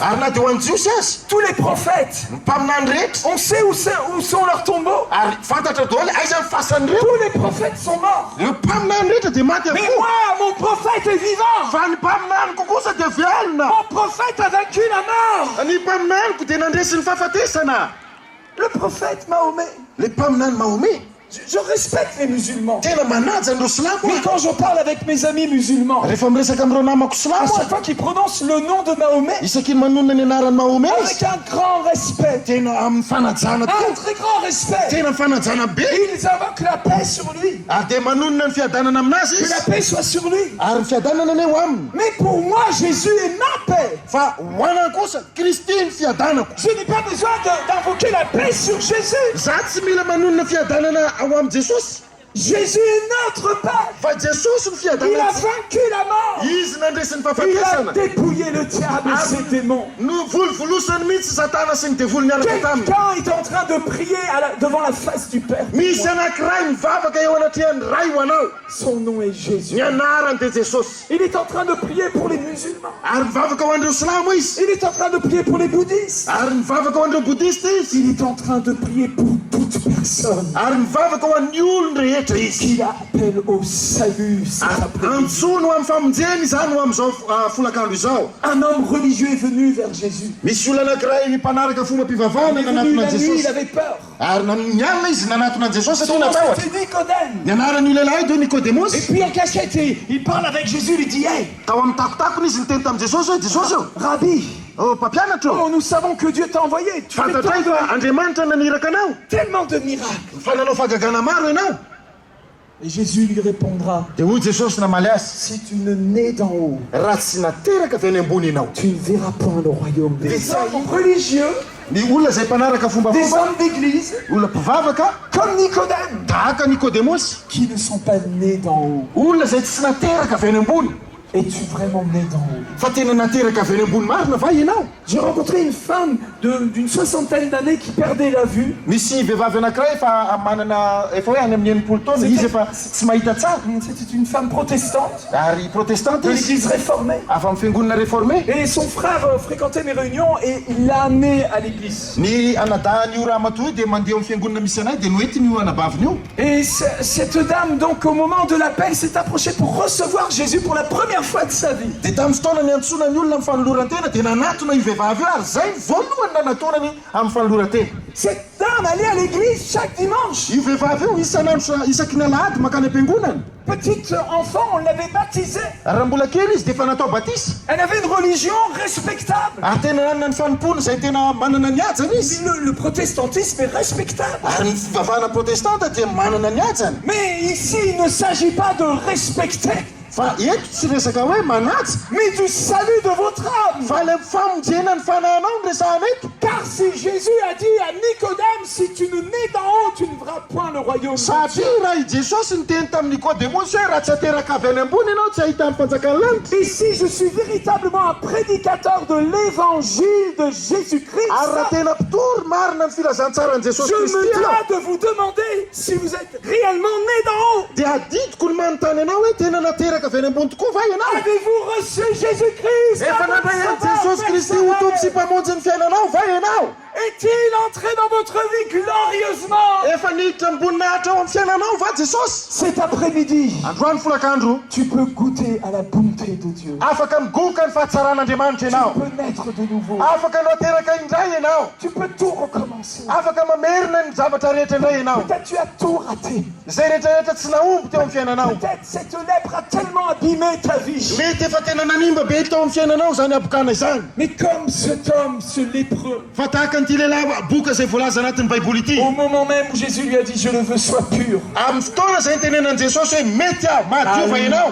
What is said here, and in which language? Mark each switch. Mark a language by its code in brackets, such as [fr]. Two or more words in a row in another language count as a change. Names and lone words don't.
[mg] Ary na dia ho an'ny jiosy azy [fr] tous les prophètes, [mg] mpaminany rehetra. [fr] on sait où sont leurs tombeaux. [mg] Ary fantatra daholo aiza ny fasany reo. [fr] Tous les prophètes sont morts. [mg] Ireo mpaminany rehetra dia maty [fr] Mais [mg] avokoa. [fr] moi, mon prophète est vivant. [mg] Fa ny mpaminaniko kosa dia vialina. [fr] Mon prophète a vaincu la mort. [mg] Ny mpaminaniko dia nandresy ny fahafatesana. [fr] Le prophète Mahomet. [mg] Le mpaminany Mahomet [fr] Je respecte les musulmans. [mg] tena manaja andreo silamo. [fr] Mais quand je parle avec mes amis musulmans, [mg] Rehefa miresaka amin'ireo namako [fr] à [mg] silamo [fr] chaque fois qu'ils prononcent le nom de Mahomet, [mg] isaky ny manonona ny anaran'ny Mahomet [fr] avec [mg] izy [fr] un grand respect, [mg] tena amin'ny fanajana [fr] un [mg] tokoa. [fr] très grand respect, [mg] Tena fanajana be. [fr] ils invoquent la paix sur lui. [mg] Ary dia manonona ny fiadanana aminazy [fr] Que la [mg] izy. [fr] paix soit sur lui. [mg] Ary ny fiadanana ny eo aminy. [fr] Mais pour moi, Jésus est ma paix. [mg] Fa ho anahy kosa Kristy ny fiadanako. [fr] Je n'ai pas besoin d'invoquer la paix sur Jésus. [mg] Za tsy mila manonona fiadanana ao amin'ny Jesosy. [fr] Jésus est notre Père. [mg] Fa Jesosy ny [fr] Il a [mg] fiadanana. [fr] vaincu la mort. [mg] Izy nandresy ny [fr] Il a [mg] fahafatesana. [fr] dépouillé le diable et ses démons. [mg] No volovolosany mihitsy Satana sy ny devoly niaraka taminy. [fr] Quelqu'un est en train de prier devant la face du Père. [mg] Misy anankiray mivavaka eo anatrehan'ny ray ho anao. [fr] Son nom est Jésus. [mg] Ny anarany dia Jesosy. [fr] Il est en train de prier pour les musulmans. [mg] Ary mivavaka ho andreo silamo izy. [fr] Il est en train de prier pour les bouddhistes. [mg] Ary mivavaka ho andreo bodista izy. [fr] Il est en train de prier pour toute personne [mg] Ary mivavaka ho an'ny olony rehetra izy. [fr] qui appelle au salut. cet [mg] Ary [fr] après-midi. [mg] antsoiny ho amin'ny famonjeny zany ho amin'izao folakandro izao. [fr] Un homme religieux est venu vers Jésus. [mg] Misy olona anankiray mpanaraka fomba mpivavahana [fr] Il est venu [mg] nanatona [fr] la nuit, il [mg] Jesosy. [fr] avait peur. [mg] Ary ny alina izy nanatona Jesosy [fr] Son [mg] satria [fr] nom [mg] natahotra. [fr] c'était Nicodème. [mg] Ny anaran'io lehilahy de [fr] Et [mg] Nicodémos. [fr] puis en cachette, il parle avec Jésus, il dit, hey, [mg] Tao amin'ny takotakony izy niteny tamin'i Jesosy hoe Jesosy eo. Rabbi, Oh mpampianatra eo. [fr] oh, nous savons que Dieu t'a envoyé. Tu fais [mg] Fantatray fa Andriamanitra naniraka anao. [fr] tellement de miracles. [mg] Fa nanao fahagagana maro ianao. [fr] Et Jésus lui répondra, [mg] Dia hoy Jesosy namaly azy. [fr] si tu ne nais d'en haut, [mg] Raha tsy nateraka avy any ambony ianao. [fr] tu ne verras point le royaume des Des cieux. Religieux, [mg] Ny olona zay mpanaraka [fr] des [mg] fombafomba. [fr] hommes d'église, [mg] Olona mpivavaka [fr] comme Nicodème, [mg] tahaka Nicodémos. [fr] qui ne sont pas nés d'en haut. [mg] Olona zay tsy nateraka avy any ambony. [fr] Es-tu vraiment né d'en haut? [mg] Fa tena nateraka avy any ambony marina va ianao. [fr] J'ai rencontré une femme d'une soixantaine d'années qui perdait la vue. [mg] Misy vehivavy anankiray efa manana efa hoe any amin'ny enimpolo taona izy efa tsy mahita tsara. [fr] C'était une femme protestante [mg] Ary protestante [fr] de [mg] izy. [fr] l'église réformée. [mg] Avy amin'ny fiangonana réformé. [fr] Et son frère fréquentait mes réunions et il l'a amené à l'église. [mg] Ny anadahan'io raha matoy dia mandeha amin'ny fiangonana misy anay dia noentiny io anabaviny io. [fr] Et cette dame, donc, au moment de l'appel, s'est approchée pour recevoir Jésus pour la première fois de sa vie. [mg] Dia tamin'ny fotoana ny antsona ny olona amin'ny fanoloran-tena dia nanatona io vehivavy io ary zay voalohany nanatonany amin'ny fanoloran-tena. [fr] Cette dame allait à l'église chaque dimanche. [mg] Io vehivavy io isanandro isaky ny alahady makany am-piangonana. [fr] Petite enfant, on l'avait baptisée. [mg] Raha mbola kely izy dia efa natao batisa. [fr] Elle avait une religion respectable. [mg] Ary tena nanana ny fanompona izay tena manana ny ajany izy. [fr] Le protestantisme est respectable. [mg] Ary ny fivavahana protestanta dia manana ny ajany. [fr] Mais ici, il ne s'agit pas de respecter, [mg] Fa eto tsy resaka hoe manaja. [fr] mais du salut de votre âme. [mg] Fa le famonjena ny fanahinao ny resahana eto. [fr] Car si Jésus a dit à Nicodème, si tu ne nais d'en haut, tu ne verras point le royaume de [mg] Satria [fr] Dieu. [mg] raha i Jesosy niteny tamin'ny Nicodémosy hoe raha tsy ateraka avy any ambony ianao tsy ahita ny fanjakany lanitra. [fr] Ici, je suis véritablement un prédicateur de l'évangile de Jésus-Christ. [mg] Ary raha tena mpitory marina ny filazantsaran'i Jesosy [fr] Je [mg] Kristy [fr] me [mg] ianao. [fr] dois de vous demander si vous êtes réellement né d'en haut. [mg] Dia adidiko ny manontany anao hoe tena nateraka avy any ambony tokoa va ianao. [fr] Avez-vous reçu Jésus-Christ? [mg] Efa nandray any Jesosy Kristy ho tompo sy mpamonjy ny fiainanao va ianao. [fr] est-il entré dans votre vie glorieusement? [mg] efa niditra amboninahitrao amin'ny fiainanao va Jesosy? [fr] Cet après-midi, [mg] androany folakandro [fr] tu peux goûter à la bonté de Dieu. [mg] afaka migoka ny fahatsaran'andriamanitra ianao, [fr] Tu peux naître de nouveau. [mg] afaka anao teraka indray ianao, [fr] Tu peux tout recommencer. [mg] afaka mamerina ny zavatra rehetra indray ianao. [fr] Peut-être tu as tout raté. [mg] Zay rehetrarehetra tsy naomby teo amin'ny fiainanao, [fr] Peut-être cette lèpre a tellement abîmé ta vie. [mg] mety efa tena nanimba be tao amin'ny fiainanao zany abokana izany. [fr] Mais comme cet homme, ce lépreux, [mg] fa tahaka an'ity lehilahy boka zay voalaza anatin'ny baiboly ity, [fr] au moment même où Jésus lui a dit je le veux, sois pur, [mg] amin'ny fotoana zay nitenenan Jesosy hoe mety aho madio va ianao,